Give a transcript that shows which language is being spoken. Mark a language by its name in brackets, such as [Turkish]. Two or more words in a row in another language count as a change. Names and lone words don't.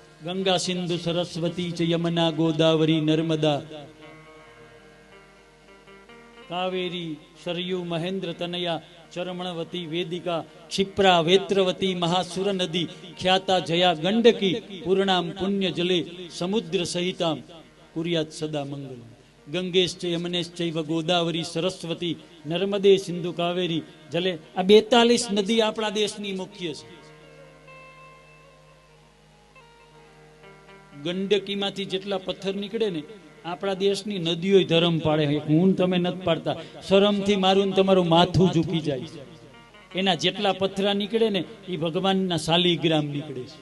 [Sanskrit] गंगा सिंधु सरस्वती च यमुना गोदावरी नर्मदा कावेरी सरयू महेंद्र तनया चरमणवती वेदिका क्षिप्रा वेत्रवती महासुर नदी ख्याता जया गंडकी पूर्णाम पुण्य जले समुद्र सहिताम कुर्यात सदा मंगल। गंगेश्च यमुनेश्चैव गोदावरी सरस्वती नर्मदे सिंधु कावेरी जले [Gujarati] આ 42 નદી આપણા દેશની મુખ્ય છે। ગંડકીમાંથી જેટલા પથ્થર નીકળે ને આપણા દેશની નદીઓ ધરમ પાડે। હું તમે નથી પાડતા, શરમથી મારું તમારું માથું ઝૂકી જાય। એના જેટલા પથ્થરા નીકળે ને એ ભગવાનના શાલિગ્રામ નીકળે છે।